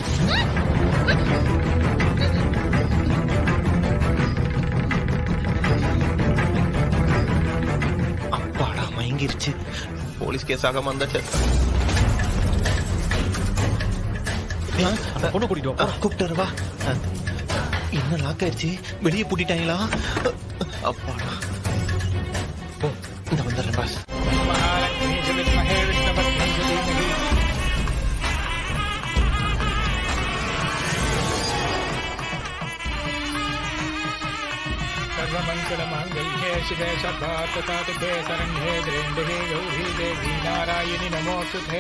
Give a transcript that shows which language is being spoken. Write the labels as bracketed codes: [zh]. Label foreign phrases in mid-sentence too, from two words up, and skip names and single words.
[ta] அப்பாடா மயங்கிருச்சு. போலீஸ் கேஸ் ஆகாம வந்துட்டு அந்த பொண்ணை கூட்டிட்டு வா. கூப்பிட்டு வா. என்ன லாக் ஆயிடுச்சு? வெளியே பூட்டிட்டாங்களா? அப்பாடா போ. இந்த வந்துடுறேன் பாஸ். [sa] सर्वमङ्गलमाङ्गल्ये शिवे सर्वार्थसाधिके शरण्ये त्र्यम्बके गौरी देवी नारायणि नमोस्तुते.